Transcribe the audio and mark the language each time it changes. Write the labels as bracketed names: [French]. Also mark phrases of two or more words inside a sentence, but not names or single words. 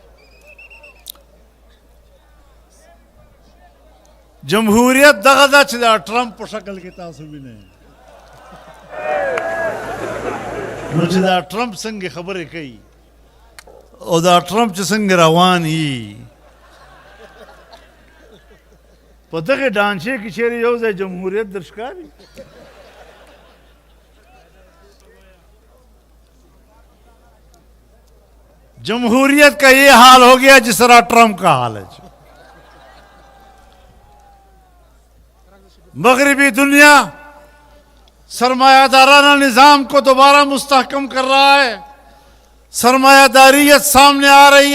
[Pashto] جمهوریت دغه ده چې د ټرمپ په شکل کې تاسو وینئ نو چې دا ټرمپ څنګه خبرې کوي او دا ټرمپ چې څنګه روان یي په دغه ډانچې کې چیرې یو ځای جمهوریت در ښکاري [Urdu] جمہوریت کا یہ حال ہو گیا جس طرح ٹرمپ کا حال ہے مغربی دنیا سرمایہ دارانہ نظام کو دوبارہ مستحکم کر رہا ہے سرمایہ داریت سامنے آ رہی